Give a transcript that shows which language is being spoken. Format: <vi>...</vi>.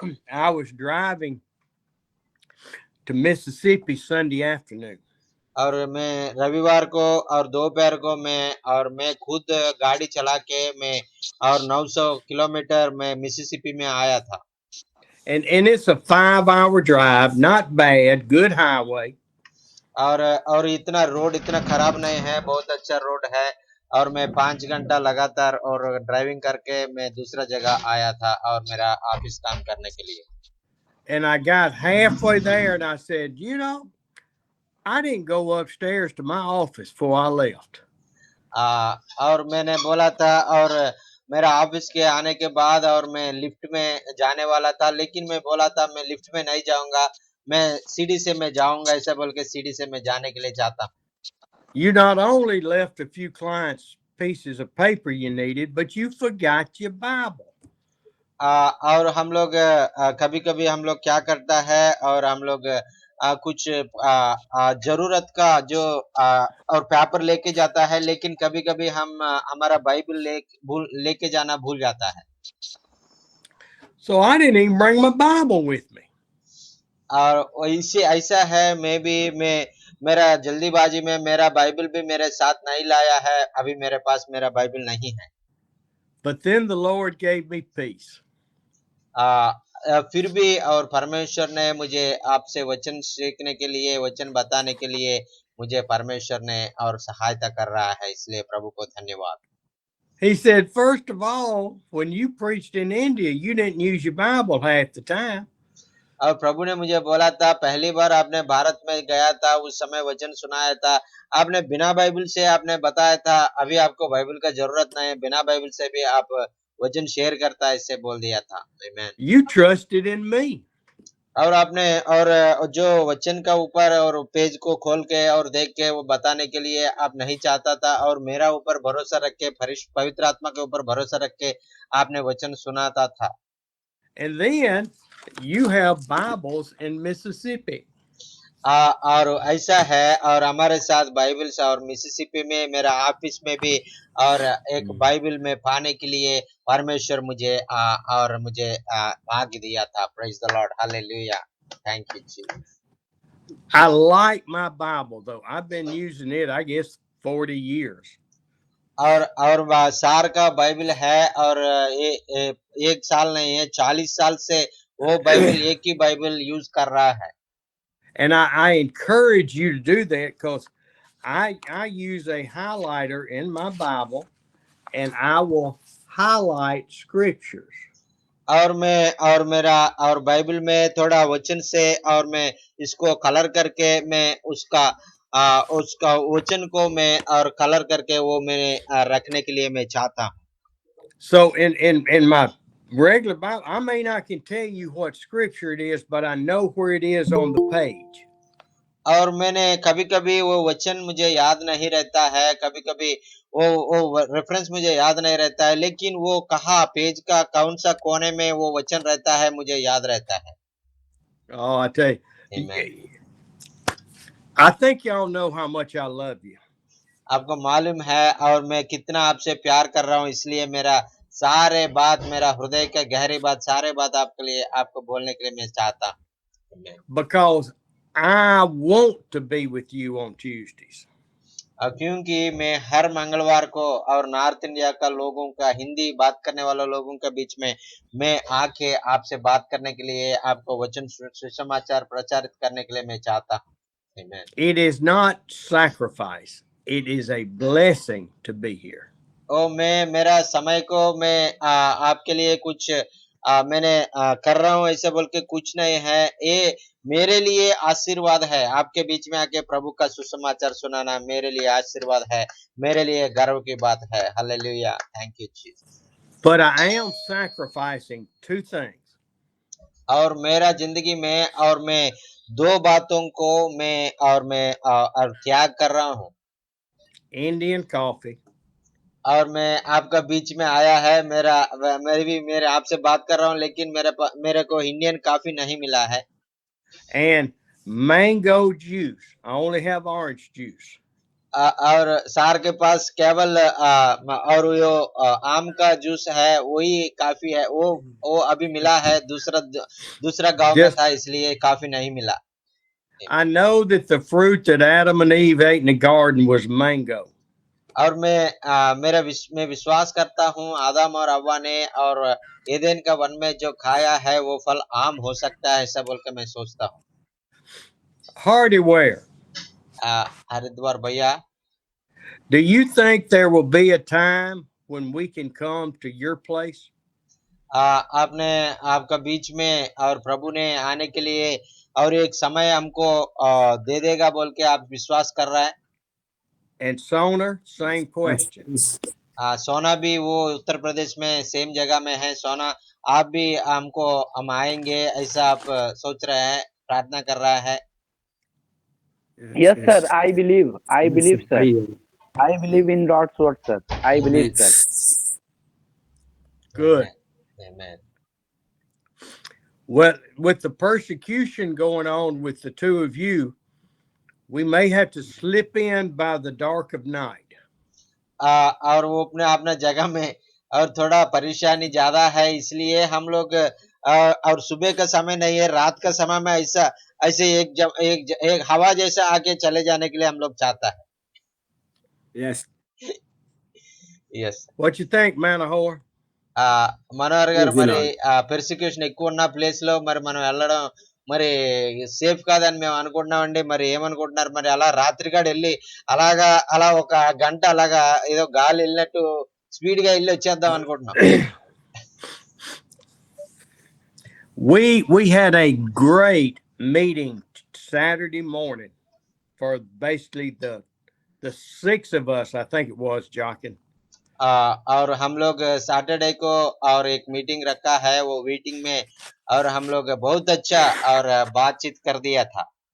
<en>I was driving to Mississippi Sunday afternoon.</en> <hi>और मैं रविवार को और दोपहर को मैं खुद गाड़ी चला के मैं और 900 किलोमीटर मैं मिसिसिपी में आया था</hi> <en>And it's a 5-hour drive, not bad, good highway.</en> <hi>और इतना रोड इतना खराब नहीं है बहुत अच्छा रोड है और मैं 5 घंटा लगातार और ड्राइविंग करके मैं दूसरा जगह आया था और मेरा ऑफिस काम करने के लिए</hi> <en>And I got halfway there and I said, I didn't go upstairs to my office before I left.</en> <hi>और मैंने बोला था और मेरा ऑफिस के आने के बाद और मैं लिफ्ट में जाने वाला था लेकिन मैं बोला था मैं लिफ्ट में नहीं जाऊंगा मैं सीढ़ी से मैं जाऊंगा ऐसा बोल के सीढ़ी से मैं जाने के लिए चाहता हूँ</hi> <en>You not only left a few clients pieces of paper you needed, but you forgot your Bible.</en> <hi>और हम लोग कभी कभी हम लोग क्या करता है और हम लोग कुछ जरूरत का जो और पेपर लेके जाता है लेकिन कभी कभी हम हमारा बाइबल लेके जाना भूल जाता है</hi> <en>So I didn't even bring my Bible with me.</en> <hi>और इसे ऐसा है मैं मेरा जल्दीबाजी में मेरा बाइबल भी मेरे साथ नहीं लाया है अभी मेरे पास मेरा बाइबल नहीं है</hi> <en>But then the Lord gave me peace.</en> <hi>फिर भी और परमेश्वर ने मुझे आपसे वचन सीखने के लिए वचन बताने के लिए मुझे परमेश्वर ने और सहायता कर रहा है इसलिए प्रभु को धन्यवाद</hi> <en>He said, first of all, when you preached in India, you didn't use your Bible half the time.</en> <hi>और प्रभु ने मुझे बोला था पहली बार आपने भारत में गया था उस समय वचन सुनाया था आपने बिना बाइबल से आपने बताया था अभी आपको बाइबल का जरूरत नहीं है बिना बाइबल से भी आप वचन शेयर करता है इससे बोल दिया था आमेन</hi> <en>You trusted in me.</en> <hi>और आपने और जो वचन का ऊपर और पेज को खोल के और देख के वो बताने के लिए आप नहीं चाहता था और मेरा ऊपर भरोसा रख के पवित्र आत्मा के ऊपर भरोसा रख के आपने वचन सुनाता था</hi> <en>And then you have Bibles in Mississippi.</en> <hi>और ऐसा है और हमारे साथ बाइबल से और मिसिसिपी में मेरा ऑफिस में भी और एक बाइबल में पाने के लिए परमेश्वर मुझे और मुझे भाग्य दिया था</hi> <en>praise the Lord</en> <hi>hallelujah</hi> <en>Thank you, Jesus. I like my Bible though. I've been using it, I guess, 40 years.</en> <hi>और सार का बाइबल है और एक साल नहीं है 40 साल से वो बाइबल एक ही बाइबल यूज कर रहा है</hi> <en>And I encourage you to do that because I use a highlighter in my Bible and I will highlight scriptures.</en> <hi>और मेरा और बाइबल में थोड़ा वचन से और मैं इसको कलर करके मैं उसका वचन को मैं और कलर करके वो मैं रखने के लिए मैं चाहता हूँ</hi> <en>So in my regular Bible, I may not can tell you what scripture it is, but I know where it is on the page.</en> <hi>और मैंने कभी कभी वो वचन मुझे याद नहीं रहता है कभी कभी वो रेफरेंस मुझे याद नहीं रहता है लेकिन वो कहाँ पेज का कौन सा कोने में वो वचन रहता है मुझे याद रहता है</hi> <en>Oh, I tell you, Amen. I think y'all know how much I love you.</en> <hi>आपको मालूम है और मैं कितना आपसे प्यार कर रहा हूँ इसलिए मेरा सारे बात मेरा हृदय का गहरी बात सारे बात आपके लिए आपको बोलने के लिए मैं चाहता हूँ Amen.</hi> <en>Because I want to be with you on Tuesdays.</en> <hi>क्योंकि मैं हर मंगलवार को और नॉर्थ इंडिया का लोगों का हिंदी बात करने वाले लोगों के बीच में मैं आके आपसे बात करने के लिए आपको वचन सुसमाचार प्रचारित करने के लिए मैं चाहता हूँ Amen.</hi> <en>It is not sacrifice. It is a blessing to be here.</en> <hi>मैं मेरा समय को मैं आपके लिए कुछ मैंने कर रहा हूँ ऐसे बोल के कुछ नहीं है ये मेरे लिए आशीर्वाद है आपके बीच में आके प्रभु का सुसमाचार सुनाना मेरे लिए आशीर्वाद है मेरे लिए गर्व की बात है hallelujah</hi> <en>Thank you Jesus But I am sacrificing two things.</en> <hi>और मेरा जिंदगी में और मैं दो बातों को मैं और त्याग कर रहा हूँ</hi> <en>Indian coffee</en> <hi>और मैं आपका बीच में आया है मेरे आपसे बात कर रहा हूँ लेकिन मेरे को इंडियन कॉफी नहीं मिला है</hi> <en>and mango juice. I only have orange juice.</en> <hi>और सार के पास केवल और वो आम का जूस है वही काफी है वो अभी मिला है दूसरा गांव में</hi> <en>Just</en> <hi>था इसलिए काफी नहीं मिला</hi> <en>I know that the fruit that Adam and Eve ate in the garden was mango.</en> <hi>और मैं विश्वास करता हूँ आदम और हव्वा ने और एदेन का वन में जो खाया है वो फल आम हो सकता है ऐसा बोल के मैं सोचता हूँ</hi> <en>Hardyware.</en> <hi>हरिद्वार भैया</hi> <en>Do you think there will be a time when we can come to your place?</en> <hi>आपने आपका बीच में और प्रभु ने आने के लिए और एक समय हमको दे देगा बोल के आप विश्वास कर रहा है</hi> <en>And Soner, same question.</en> <hi>सोना भी वो उत्तर प्रदेश में सेम जगह में है सोना आप भी हम आएंगे ऐसा आप सोच रहे हैं प्रार्थना कर रहा है</hi> <en>Yes, sir. I believe, sir. I believe in God's word, sir. I believe, sir. Good. Amen. Well, with the persecution going on with the two of you, we may have to slip in by the dark of night.</en> <hi>और वो अपना जगह में और थोड़ा परेशानी ज्यादा है इसलिए हम लोग और सुबह का समय नहीं है रात का समय में ऐसे एक हवा जैसा आके चले जाने के लिए हम लोग चाहता है</hi> <en>Yes. Yes. What you think, Manahoer?</en> <te>Manohar గారు</te> <en>Yes,</en> <te>మరి</te> <en>Lord.</en> <te>పెర్సిక్యూషన్ ఎక్కువ ఉన్న ప్లేస్ లో మరి మనం వెళ్ళడం మరి సేఫ్ కాదని మేము అనుకుంటున్నామండి మరి ఏమనుకుంటున్నారు మరి అలా రాత్రిగాడ వెళ్ళి అలా ఒక గంట అలాగా ఏదో గాలి వెళ్ళినట్టు స్పీడ్ గా వెళ్ళి వచ్చేద్దాం అనుకుంటున్నాం</te> <en>We had a great meeting Saturday morning for basically the six of us, I think it was, Jockin.</en> <hi>और हम लोग सैटरडे को और एक मीटिंग रखा है वो मीटिंग में और हम लोग बहुत अच्छा और बातचीत कर दिया था</hi>